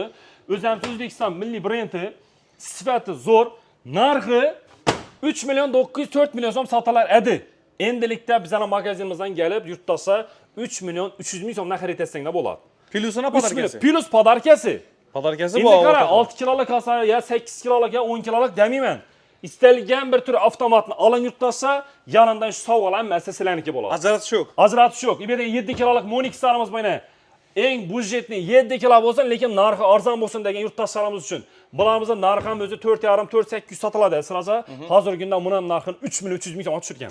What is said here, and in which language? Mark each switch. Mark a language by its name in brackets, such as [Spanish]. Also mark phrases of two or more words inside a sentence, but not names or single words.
[Uzbek] O'zimiz O'zbekiston milliy brendi. Sifati zo'r, narxi 3 milyon 900 4 milyon so'm sotilar edi. Endilikda bizning magazinimizdan kelib yurtdoshlar 3 milyon 300 ming so'mdan xarid etsanglar bo'ladi. Plyusuna padarkasi. Plus padarkasi. Padarkasi bu. Endi qara 6 kiloluk olsa ya 8 kiloluk ya 10 kiloluk demayman. Istalgan bir tur avtomatni oling yurtdoshlar, yonidan shu sovg'alar hammasi sizlarniki bo'ladi. Ajratish yo'q. Ajratish yo'q. Bu yerda 7 kiloluk Monixlarimiz bor. Eng budjetli 7 kilo bo'lsin, lekin narxi arzon bo'lsin degan yurtdoshlarimiz uchun. Bularımızın narxi ham o'zi 4,5-4,800 sotiladi. Siraja hozirgi kunda buni narxini 3 milyon 300 ming so'mga tushirgan.